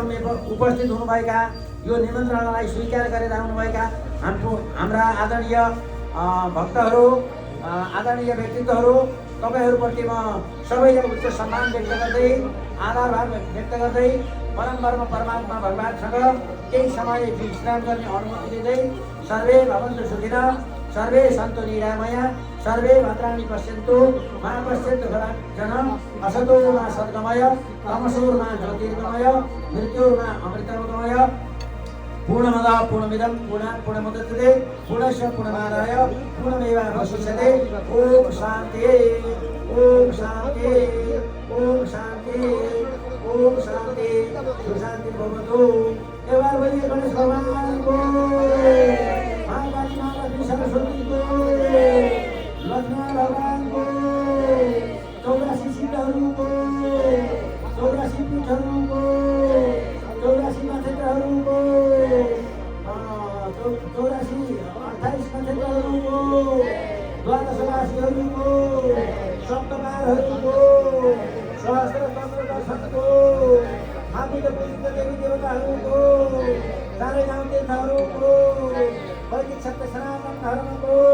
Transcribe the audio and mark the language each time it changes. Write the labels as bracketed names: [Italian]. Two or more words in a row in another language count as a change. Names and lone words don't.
[Nepali] उपस्थित हुनुभएका यो निमन्त्रणालाई स्वीकार गरेर आउनुभएका हाम्रा आदरणीय भक्तहरू आदरणीय व्यक्तित्वहरू तपाईँहरूप्रति म सबैले उच्च सम्मान व्यक्त गर्दै आभार भाव व्यक्त गर्दै परम परमात्मा भगवानसँग केही समय विश्राम गर्ने अनुमति दिँदै [Sanskrit] सर्वे भवन्तु सुखिनः सर्वे सन्तु निरामया सर्वे भद्राणि पश्यन्तु मा पश्यन्तु कदाचन असतो मा सद्गमय तमसो मा ज्योतिर्गमय मृत्योर्मा अमृतमगमय पूर्णमदः पूर्णमिदं पूर्णात् पूर्णमुदच्यते पूर्णस्य पूर्णमादाय पूर्णमेवावशिष्यते ओम शान्ति ओम शान्ति ओम शान्ति ओम शान्ति सुशान्ति भवतु। [Hindi] एक बोलिए गणेश भगवान को, [Nepali] महाकाली माता सरस्वती को, लक्ष्मण भगवान को, 84 सिद्धहरू को, 84 पीठहरू को, 84 नक्षत्रहरू को, 28 नक्षत्रहरू को, 12 राशिहरू को, सप्तमाहरू को, सहस्र चन्द्र दर्शनको हामी पूजित देवी देवताहरूको चारै गाउँ तीर्थहरूको वैदिक सत्य सनातन धर्मको